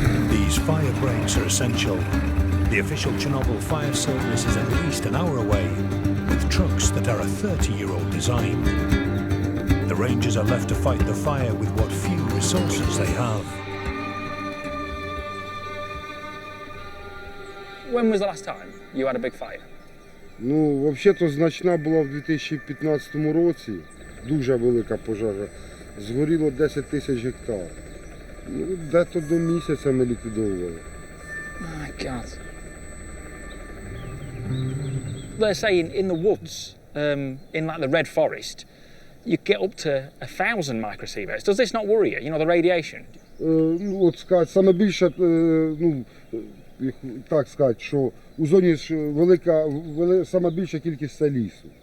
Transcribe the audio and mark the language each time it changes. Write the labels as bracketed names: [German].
[English] These fire breaks are essential. The official Chernobyl fire service is at least an hour away, with trucks that are a 30-year-old design. The rangers are left to fight the fire with what few resources they have. When was the last time you had a big fire? [Ukrainian] Ну, взагалі-то значна була в 2015 році. Дуже велика пожежа. Згоріло 10 тисяч гектар. Ну, дето до місяця ми ліквідовували. [English] My God. They're saying in the woods, in like the red forest, you get up to 1,000 microsieverts. Does this not worry you? You know, the radiation? [Ukrainian] Ну, от сказати, саме більше, ну, так сказати, що у зоні ж саме більша кількість це лісу.